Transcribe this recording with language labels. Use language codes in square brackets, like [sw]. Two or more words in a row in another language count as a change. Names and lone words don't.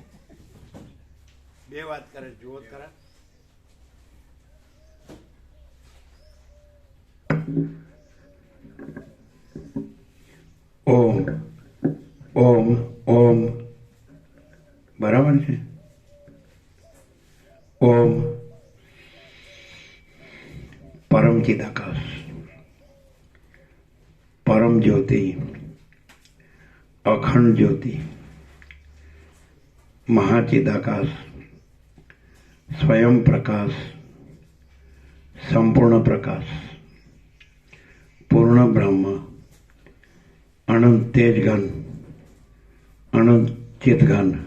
[gu] બે વાત કરે જુઓ જ ખરા. ઓમ ઓમ ઓમ બરાબર છે. [sa] ઓમ પરમ ચિદાકાશ, परम ज्योति, अखंड ज्योति, महाचिदाकाश, स्वयं प्रकाश, संपूर्ण प्रकाश, पूर्ण ब्रह्म, अनंत तेजघन, अनंत चितघन,